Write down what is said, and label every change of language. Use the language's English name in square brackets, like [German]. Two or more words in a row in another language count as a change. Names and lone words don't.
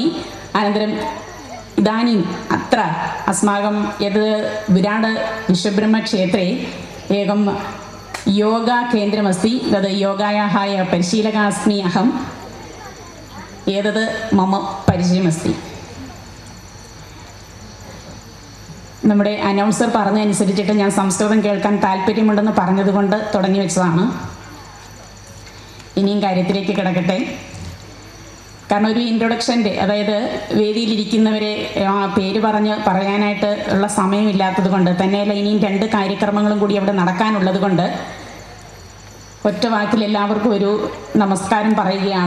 [Sanskrit] अनन्तरम् इदानीम् अत्र अस्माकं यद् विराड विश्वब्रह्मक्षेत्रे एकं योगाकेन्द्रमस्ति. तद् योगायाः परिशीलकः अस्मि अहम्. एतद् मम परिचയമസ്തി. [Malayalam] നമ്മുടെ അനൗൺസർ പറഞ്ഞതനുസരിച്ചിട്ട് ഞാൻ സംസ്കൃതം കേൾക്കാൻ താല്പര്യമുണ്ടെന്ന് പറഞ്ഞതുകൊണ്ട് തുടങ്ങി വെച്ചതാണ്. ഇനിയും കാര്യത്തിലേക്ക് കിടക്കട്ടെ. കാരണം ഒരു ഇൻട്രൊഡക്ഷൻ്റെ, അതായത് വേദിയിലിരിക്കുന്നവരെ പേര് പറയാനായിട്ട് ഉള്ള സമയമില്ലാത്തത് കൊണ്ട് തന്നെയല്ല, ഇനിയും 2 കാര്യക്രമങ്ങളും കൂടി അവിടെ നടക്കാനുള്ളത് കൊണ്ട് ഒറ്റ വാക്കിൽ എല്ലാവർക്കും ഒരു നമസ്കാരം പറയുകയാണ്.